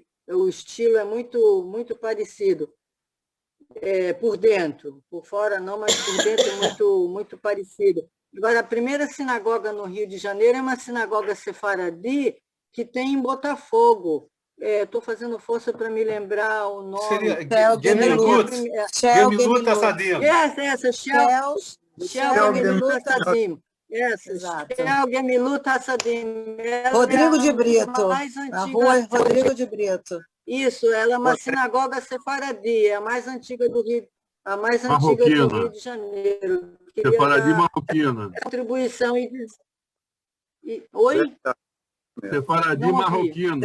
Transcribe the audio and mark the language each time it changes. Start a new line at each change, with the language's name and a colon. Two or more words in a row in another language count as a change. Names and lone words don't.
Portuguese: O estilo é muito, muito parecido. Por dentro, por fora não, mas por dentro é muito, muito parecido. Agora, a primeira sinagoga no Rio de Janeiro é uma sinagoga sefaradi que tem em Botafogo. Estou fazendo força para me lembrar o nome. Seria Gemilut Assadim. Essa, Shel Gemilut Assadim. Shel Gemilut Assadim. Rodrigo de Brito, na rua Rodrigo de Brito. Isso, ela é uma sinagoga sefaradi, é a mais antiga do Rio, do Rio de Janeiro. Sefaradi marroquina. Contribuição Oi? Sefaradi marroquina.